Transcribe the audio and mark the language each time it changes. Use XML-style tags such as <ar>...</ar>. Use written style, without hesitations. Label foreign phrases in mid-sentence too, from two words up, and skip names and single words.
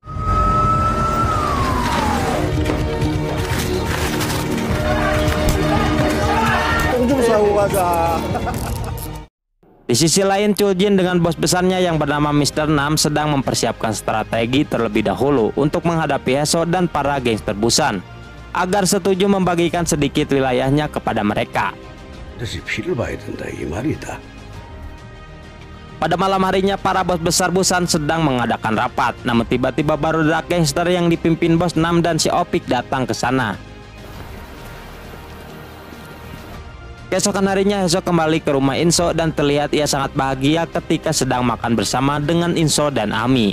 <id>Di sisi lain, Chul Jin dengan bos besarnya yang bernama Mr. Nam sedang mempersiapkan strategi terlebih dahulu untuk menghadapi Heso dan para gangster Busan agar setuju membagikan sedikit wilayahnya kepada mereka.</id> <ko>다시 피를 봐야 된다 이 말이다.</ko> <id>Pada malam harinya para bos besar Busan sedang mengadakan rapat, namun tiba-tiba barudak gangster yang dipimpin Bos Nam dan si Opik datang ke sana. Keesokan harinya Heso kembali ke rumah Inso dan terlihat ia sangat bahagia ketika sedang makan bersama dengan Inso dan Ami.</id>